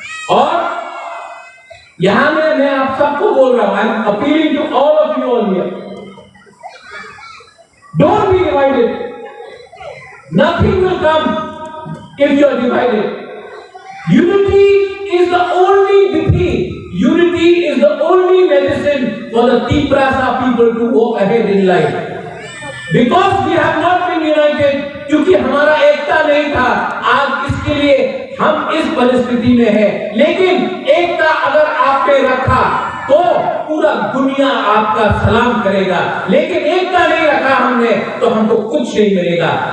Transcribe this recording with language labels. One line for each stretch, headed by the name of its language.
Hindi: और यहां में मैं आप सबको बोल रहा हूं,
English: I am appealing to all of you all here, don't be divided, nothing will come if you are divided. Unity is the only vithi, unity is the only medicine for the Tiprasa people to walk ahead in life. Because we have not been united,
Hindi: क्योंकि हमारा एकता नहीं था, आज इसके लिए हम इस परिस्थिति में हैं। लेकिन एकता अगर आपने रखा तो पूरा दुनिया आपका सलाम करेगा, लेकिन एकता नहीं रखा हमने तो हमको कुछ नहीं मिलेगा।